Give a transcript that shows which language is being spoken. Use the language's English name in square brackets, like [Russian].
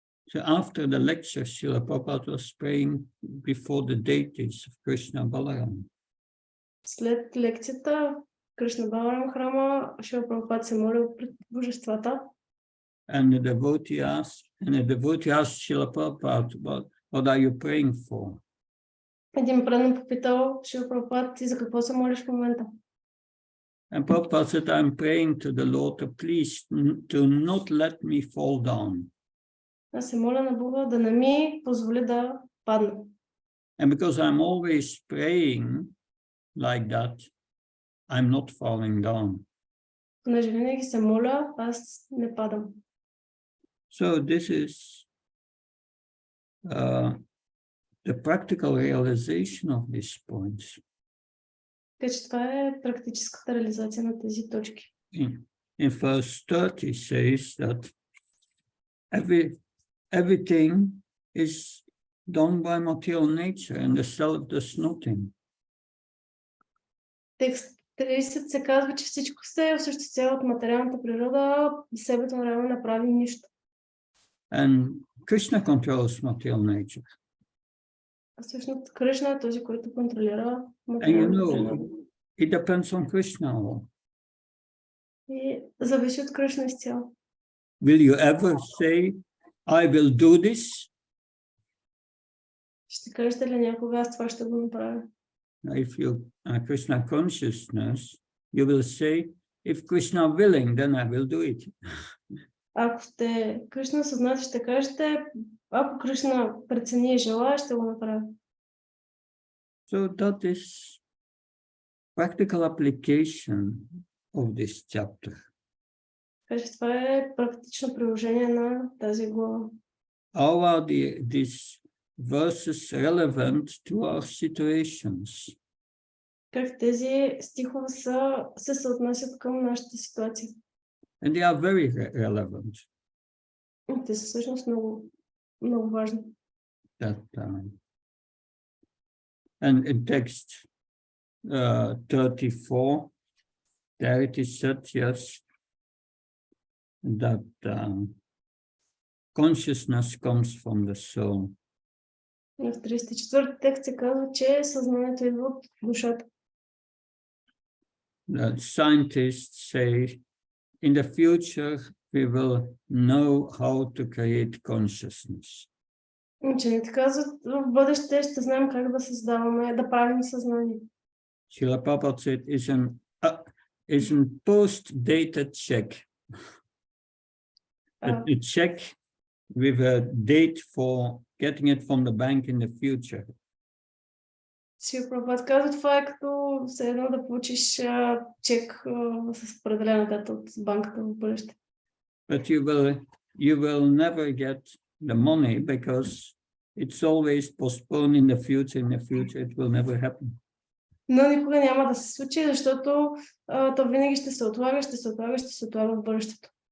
[English] So after the lecture, Srila Prabhupada was praying before the deities of Krishna Balaram. [Bulgarian] След лекцията, Кришна Баларам храма, Шрила Прабхупад се молил пред божествата. [English] And the devotee asked Srila Prabhupada, what are you praying for? [Bulgarian] Един предан попитал Шрила Прабхупад, ти за какво се молиш в момента? [English] And Prabhupada said, I'm praying to the Lord, please do not let me fall down. [Bulgarian] Аз се моля на Бога да не ми позволи да падна. [English] And because I'm always praying like that, I'm not falling down. [Bulgarian] Понеже винаги се моля, аз не падам. [English] So this is the practical realization of these points. [Bulgarian] Така че това е практическата реализация на тези точки. [English] In verse 30 says that everything is done by material nature and the self does nothing. [Bulgarian] Текст 30 се казва, че всичко се осъществява от материалната природа, себето реално не прави нищо. [English] And Krishna controls material nature. [Bulgarian] А всъщност Кришна е този, който контролира [English] And [Bulgarian] материалната природа. [English] it depends on Krishna. [Bulgarian] И зависи от Кришна изцяло. [English] Will you ever say, I will do this? [Bulgarian] Ще кажете ли някога, аз това ще го направя? [English] If you are Krishna consciousness, you will say, if Krishna willing, then I will do it. [Bulgarian] Ако сте Кришна съзнати, ще кажете, ако Кришна прецени и желая, ще го направя. [English] So that is practical application of this chapter. [Bulgarian] Така че това е практично приложение на тази глава. [English] How are these verses relevant to our situations? [Bulgarian] Как тези стихове се съотнасят към нашата ситуация? [English] And they are very relevant. [Bulgarian] Те са всъщност много, много важни. [English] That time. And in text 34, there it is said, yes, that consciousness comes from the soul. [Bulgarian] В 34 текст се казва, че съзнанието идва от душата. [English] The scientists say, in the future, we will know how to create consciousness. [Bulgarian] Учените казват, в бъдеще ще знаем как да създаваме, да правим съзнание. [English] Srila Prabhupada said, is an post-dated check. A check with a date for getting it from the bank in the future. [Bulgarian] Шрила Прабхупад казва, това е като все едно да получиш чек с определена дата от банката в бъдеще. [English] But you will never get the money because it's always postponed in the future. In the future, it will never happen. [Bulgarian] Но никога няма да се случи, защото то винаги ще се отлага, ще се отлага в бъдещето.